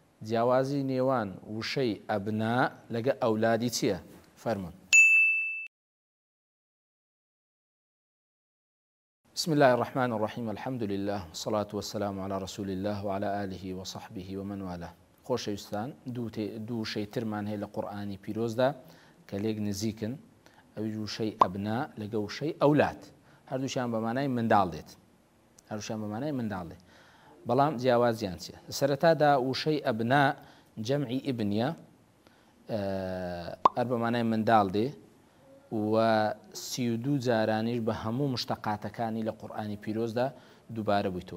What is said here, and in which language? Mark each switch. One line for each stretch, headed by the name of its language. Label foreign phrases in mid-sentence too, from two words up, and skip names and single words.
Central Kurdish: جیاوازی نێوان وشەی ئەبنا لەگە ئەولادی چییە؟ فەرمون.
Arabic: بسم الله الرحمن الرحيم الحمد لله والصلاة والسلام على رسول الله وعلى آله وصحبه ومن والاه.
Central Kurdish: خۆشەویستان دوو شەی ترمان هەیە لە قورئانی پیرۆزدا کە لێک نزیکن، ئەوی وشەی ئەبنا لەگە وشەی ئەولاد، هەردووشیان بە مانای منداڵ دێت، هەردووشیان بە مانای منداڵ دێت، بەڵام جیاوازیان چییە؟ سەرەتادا وشەی ئەبنا جەمعی ئیبنیە، هەر بە مانای منداڵ دێ و 32 جارانیش بە هەموو مشتەقاتەکانی لە قورئانی پیرۆزدا دووبارە بوویتەوە.